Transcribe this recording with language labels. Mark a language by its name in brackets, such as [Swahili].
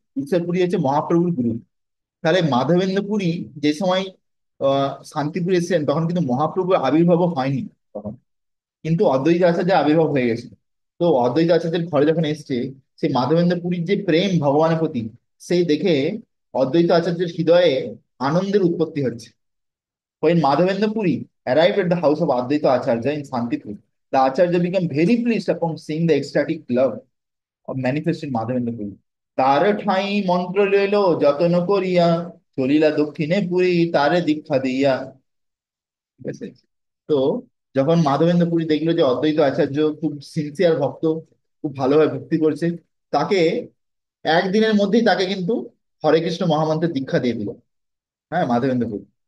[Bangla] ঈশ্বরপুরী হচ্ছে মহাপ্রভুর গুরু। তাহলে মাধবেন্দ্র পুরী যে সময় শান্তিপুরে এসেছেন, তখন কিন্তু মহাপ্রভুর আবির্ভাব হয়নি তখন, কিন্তু অদ্বৈত আচার্যের আবির্ভাব হয়ে গেছে। তো অদ্বৈত আচার্যের ঘরে যখন এসছে, সেই মাধবেন্দ্র পুরীর যে প্রেম ভগবানের প্রতি, সেই দেখে অদ্বৈত আচার্যের হৃদয়ে আনন্দের উৎপত্তি হচ্ছে। [English] When Madhavendra Puri arrived at the house of Advaita Acharya in Santipur, the Acharya became very pleased upon seeing the ecstatic love of manifest in Madhavendra Puri. [Bangla] তার ঠাঁই মন্ত্র লইল যতন করিয়া, চলিলা দক্ষিণে পুরী তারে দীক্ষা দিয়া, ঠিক আছে। তো যখন মাধবেন্দ্র পুরী দেখলো যে অদ্বৈত আচার্য খুব সিনসিয়ার ভক্ত, খুব ভালোভাবে ভক্তি করছে, তাকে একদিনের মধ্যেই তাকে কিন্তু হরে কৃষ্ণ মহামন্ত্রের দীক্ষা দিয়ে দিল, হ্যাঁ, মাধবেন্দ্র পুরী।